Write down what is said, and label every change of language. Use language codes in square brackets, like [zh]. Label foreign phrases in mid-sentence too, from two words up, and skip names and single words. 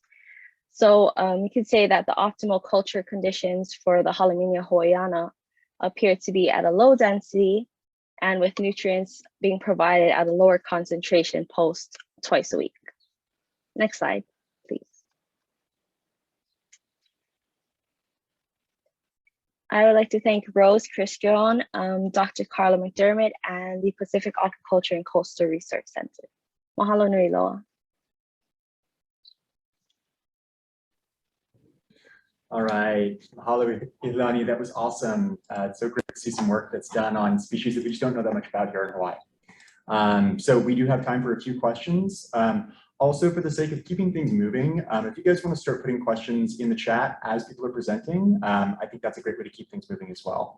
[en] So you could say that the optimal culture conditions for the Halymenia hawaiiana appear to be at a low density and with nutrients being provided at a lower concentration post twice a week. Next slide, please. I would like to thank Rose Christian, Dr. Carla McDermott, and the Pacific Aquaculture and Coastal Research Center. [haw] Mahalo nui loa. [en] All right, mahalo Ihilani, that was awesome. It's so great to see some work that's done on species that we just don't know that much about here in Hawaii. So we do have time for a few questions. Also, for the sake of keeping things moving, if you guys want to start putting questions in the chat as people are presenting, I think that's a great way to keep things moving as well.